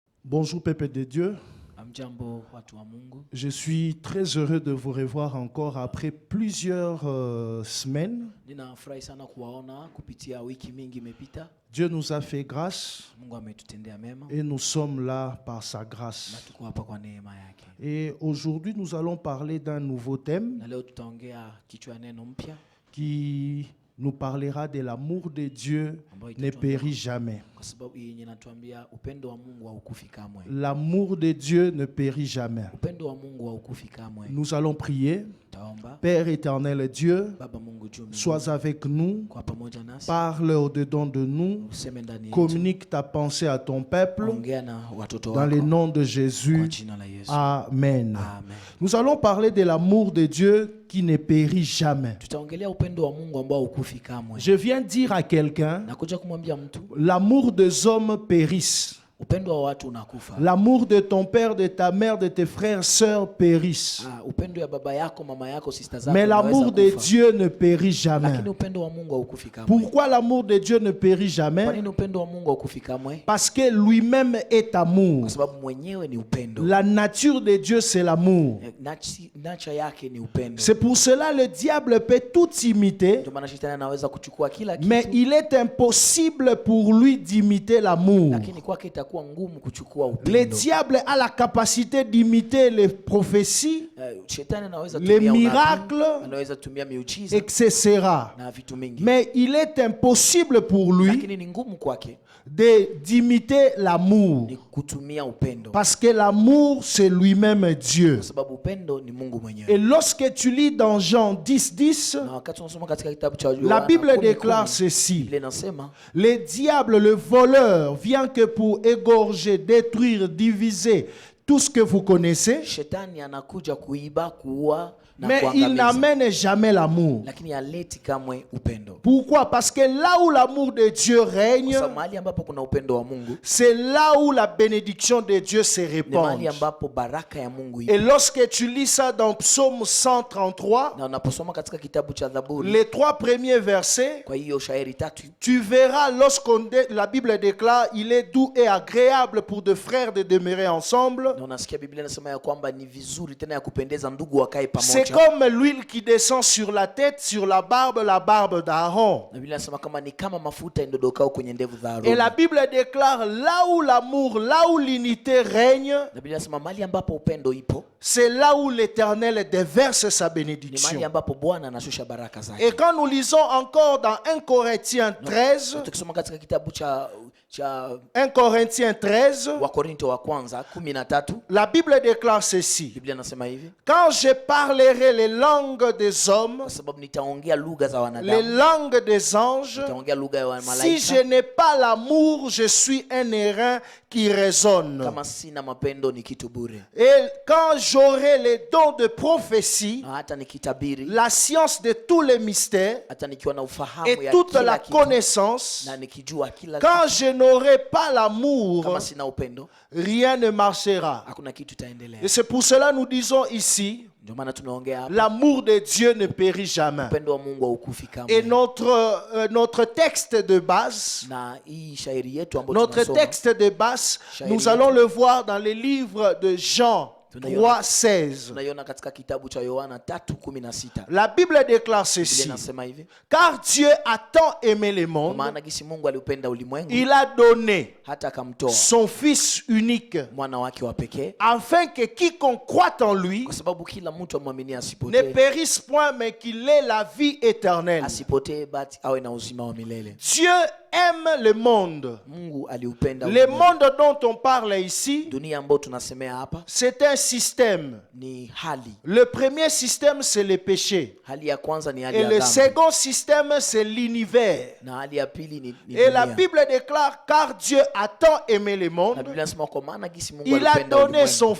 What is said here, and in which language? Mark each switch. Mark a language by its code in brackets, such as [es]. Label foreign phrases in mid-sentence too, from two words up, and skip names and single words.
[fr] Bonjour peuple de Dieu. [sw] Amjambo watu wa Mungu. [fr] Je suis très heureux de vous revoir encore après plusieurs semaines. [sw] Ninafurahi sana kuwaona kupitia wiki mingi imepita. [fr] Dieu nous a fait grâce [sw] Mungu ametutendea mema [fr] et nous sommes là par sa grâce. [sw] na tuko hapa kwa neema yake. [fr] Et aujourd'hui, nous allons parler d'un nouveau thème [sw] Na leo tutaongea kichwa neno mpya [fr] qui nous parlera de l'amour de Dieu ne périt jamais. [sw] kwa sababu yenye natuambia upendo wa Mungu haukufi kamwe. [fr] L'amour de Dieu ne périt jamais. [sw] Upendo wa Mungu haukufi kamwe. [fr] Nous allons prier. [sw] Taomba. [fr] Père éternel Dieu, [sw] Baba Mungu juu mbinguni, [fr] sois avec nous, [sw] kwa pamoja nasi. [fr] parle au-dedans de nous, [sw] Useme ndani yetu. [fr] communique ta pensée à ton peuple, [sw] Ongea na watoto [fr] dans le [sw] wako [fr] nom de [sw] kwa [fr] Jésus. [sw] jina la Yesu. [fr] Amen. [sw] Amen. [fr] Nous allons parler de l'amour de Dieu qui ne périt jamais. [sw] Tutaongelea upendo wa Mungu ambao haukufi kamwe. [fr] Je viens dire à quelqu'un, [sw] Nakuja kumwambia mtu [fr] l'amour des hommes périsse. [sw] upendo wa watu unakufa. [fr] L'amour de ton père, de ta mère, de tes frères, sœurs périssent. [sw] Upendo ya baba yako, mama yako, sister zako. [fr] Mais l'amour de Dieu ne périt jamais. [sw] Lakini upendo wa Mungu haukufi kamwe. [fr] Pourquoi l'amour de Dieu ne périt [sw] Kwa [fr] jamais? [sw] nini upendo wa Mungu haukufi kamwe? [fr] Parce que lui-même est amour. [sw] Kwa sababu mwenyewe ni upendo. [fr] La nature de Dieu, c'est l'amour. [sw] Nature yake ni upendo. [fr] C'est pour cela le diable peut tout imiter, [sw] Ndio maana shetani anaweza kuchukua kila kitu. [fr] mais il est impossible pour lui d'imiter l'amour. [sw] Lakini kwake itakuwa ngumu kuchukua [fr] Le [sw] upendo. [fr] diable a la capacité d'imiter les prophéties, [sw] Shetani anaweza [fr] les [sw] tumia [fr] miracles, [sw] unabii, anaweza tumia miujiza [fr] etc. [sw] na vitu mingi. [fr] Mais il est impossible pour lui [sw] Lakini ni ngumu kwake [fr] d'imiter l'amour. [sw] ni kutumia upendo. [fr] Parce que l'amour, c'est lui-même Dieu. [sw] Kwa sababu upendo ni Mungu [fr] Et [sw] mwenyewe. [fr] lorsque tu lis dans Jean 10, [sw] Na wakati unasoma katika kitabu cha [fr] la [sw] Yohana [fr] Bible [sw] 10:10, [fr] déclare ceci. [sw] Biblia inasema [fr] Le diable, le voleur, vient que pour égorger, détruire, diviser tout ce que vous connaissez, [sw] shetani anakuja kuiba, kuua na [fr] mais il [sw] kuangamiza. [fr] n'amène jamais l'amour. [sw] Lakini haleti kamwe upendo. [fr] Pourquoi? Parce que là où l'amour de Dieu règne, [sw] Kwa sababu mahali ambapo kuna upendo wa Mungu [fr] c'est là où la bénédiction de Dieu se [sw] ni [fr] répand. [sw] mahali ambapo baraka ya Mungu ipo. [fr] Et lorsque tu lis ça dans Psaume 133, [sw] Na unaposoma katika kitabu cha Zaburi, [fr] les 3 premiers versets, [sw] kwa hiyo shairi tatu, [fr] tu verras la Bible déclare, il est doux et agréable pour deux frères de demeurer ensemble. [sw] na unasikia Biblia inasema ya kwamba ni vizuri tena ya kupendeza ndugu wakae [fr] C'est [sw] pamoja. [fr] comme l'huile qui descend sur la tête, sur la barbe d'Aaron. [sw] Na Biblia inasema kama ni kama mafuta indodokao kwenye ndevu za [fr] Et la [sw] Haruni. [fr] Bible déclare, là où l'amour, là où l'unité règne, [sw] Na Biblia inasema mahali ambapo upendo ipo [fr] c'est là où l'Éternel déverse sa [sw] ni mahali [fr] bénédiction. [sw] ambapo Bwana anashusha baraka zake. [fr] Et quand nous lisons encore dans 1 Corinthiens 13, [sw] Tukisoma katika kitabu cha [fr] 1 Corinthiens 13, [sw] Wakorinto wa kwanza 13, [fr] la Bible déclare ceci. [sw] Biblia inasema hivi: [fr] Quand je parlerai les langues des hommes, [sw] kwa sababu nitaongea lugha za [fr] les [sw] wanadamu, [fr] langues des anges, [sw] nitaongea lugha ya [fr] si [sw] malaika, [fr] je n'ai pas l'amour, je suis un airain qui résonne. [sw] kama sina mapendo ni kitu bure. [fr] Et quand j'aurai les dons de prophétie, [sw] Na hata nikitabiri, [fr] la science de tous les mystères [sw] hata nikiwa na ufahamu [fr] et [sw] ya [fr] toute [sw] kila [fr] la [sw] kitu, [fr] connaissance, [sw] na nikijua kila [fr] quand [sw] kitu, [fr] je n'aurai pas l'amour, [sw] kama sina upendo [fr] rien ne marchera. [sw] hakuna kitu itaendelea. [fr] Et c'est pour cela que nous disons ici, [sw] Ndio maana tunaongea hapa, [fr] l'amour de Dieu ne périt jamais. [sw] upendo wa Mungu haukufi kamwe. [fr] Et notre texte de base, [sw] Na hii shairi yetu ambayo [fr] notre [sw] tunasoma, [fr] texte de base, nous allons le voir dans le livre de Jean 3,16. [sw] tunaiona katika kitabu cha Yohana 3:16. [fr] La Bible déclare [sw] Biblia [fr] ceci. [sw] inasema hivi: [fr] Car Dieu a tant aimé le [sw] kwa [fr] monde, [sw] maana gisi Mungu aliupenda ulimwengu [fr] il a donné [sw] hata akamtoa [fr] son Fils unique, [sw] mwana wake wa pekee, [fr] afin que quiconque croit en lui [sw] kwa sababu kila mtu amwaminie [fr] ne [sw] asipotee, [fr] périsse point, mais qu'il ait la vie éternelle. [sw] asipotee bali awe na uzima wa milele. [fr] Dieu aime le monde. [sw] Mungu aliupenda [fr] Le [sw] ulimwengu. [fr] monde dont on parle ici, [sw] Dunia ambayo tunasemea hapa [fr] c'est un système. [sw] ni hali. [fr] Le premier système, c'est le péché. [sw] Hali ya kwanza ni hali [fr] Et [sw] ya [fr] le [sw] dhambi, [fr] second système, c'est l'univers. [sw] na hali ya pili ni [fr] Et la [sw] dunia. [fr] Bible déclare, car Dieu a tant aimé le [sw] Na [fr] monde, [sw] Biblia inasema kwa maana gisi Mungu [fr] il a [sw] alipenda [fr] donné son [sw] ulimwengu